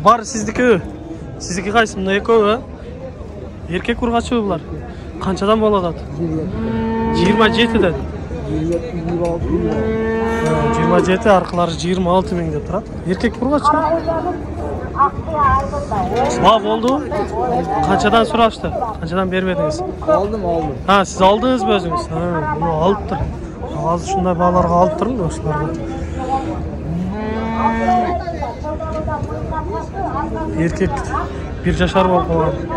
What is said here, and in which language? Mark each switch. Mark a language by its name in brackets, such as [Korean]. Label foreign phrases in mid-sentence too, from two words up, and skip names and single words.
[Kyrgyz] Баары сиздики. Сиздики кайсы? Мына экөө, эркек ургачы булар. Канчадан болот? 27ден. 27 аркылары 26 миң деп турат. Эркек ургачы. [Uzbek] Oldu. Qanchadan so'rashdi? Qanchadan bermedingiz? Aldım. Ha, siz aldingizmi o'zingiz? Ha, buni olib tur. Hozir shunday bolalarga olib turmi o'shalarga? Erkek 1 yaşar bo'lib qolgan.